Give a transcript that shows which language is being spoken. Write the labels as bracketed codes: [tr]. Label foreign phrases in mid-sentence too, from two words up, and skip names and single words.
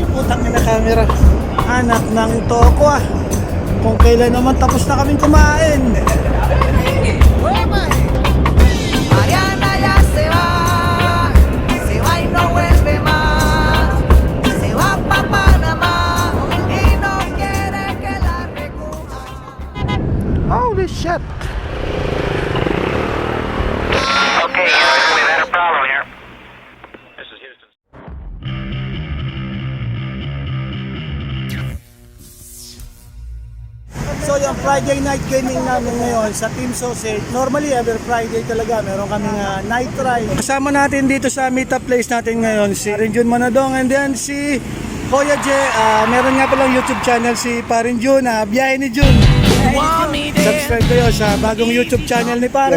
[tl] Tangin na camera. Anak ng toko ah. Kung kailan naman tapos na kaming kumain. [es] Mariana ya se va y no vuelve más. Se va pa' Panamá y no quiere que la recoja. [en] Holy shit. Okay, Houston, we've had a problem here. This is Houston. [tl] So yung [en] Friday night gaming [tl] namin ngayon sa Team Sausage. [en] Normally every Friday [tl] talaga meron kaming night ride. Kasama natin dito sa [en] meetup place [tl] natin ngayon si Renjun Manadong [en] and then [tl] si Kuya J. Meron nga palang [en] YouTube channel [tl] si Parin Jun, Biyahe ni Jun. Subscribe kayo sa bagong [en] YouTube channel [tl] ni Parin.